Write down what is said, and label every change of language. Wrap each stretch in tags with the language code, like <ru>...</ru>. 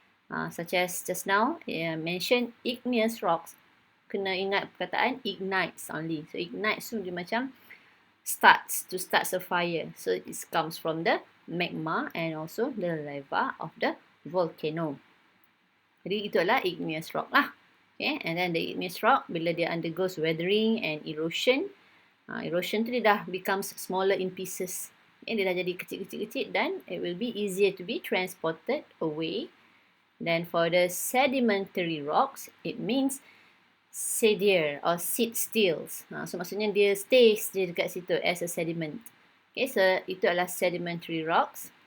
<en>Such as just now, mention igneous rocks.</en> <ms>Kena ingat perkataan ignites only. So ignites tu dia macam</ms> <en>starts a fire. So it comes from the magma and also the lava of the volcano.</en> <ms>Jadi itu adalah igneous rock lah.</ms> <en>Okay, and then the igneous rock</en> <ms>bila dia</ms> <en>undergoes weathering and erosion, erosion</en> <ms>tu dia dah</ms> <en>becomes smaller in pieces. Okay,</en> <ms>dia dah jadi kecil-kecil dan</ms> <en>it will be easier to be transported away. Then for the sedimentary rocks, it means sedier or sit stills.</en> <ms>So maksudnya dia stays je dekat situ</ms> <en>as a sediment.</en> <ms>Okay, so itu adalah sedimentary rocks.</ms>